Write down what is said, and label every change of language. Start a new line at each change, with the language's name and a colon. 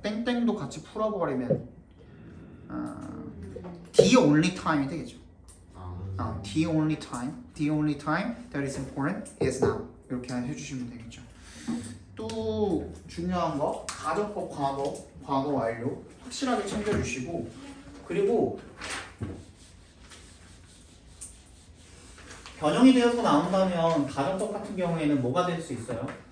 Korean: 땡땡도 같이 풀어버리면
English: the only time
Korean: 이 되겠죠.
English: the only time that is important is now.
Korean: 이렇게 해주시면 되겠죠. 또 중요한 거 가정법 과거 완료 확실하게 챙겨주시고 그리고 변형이 되어서 나온다면 가정법 같은 경우에는 뭐가 될 수 있어요?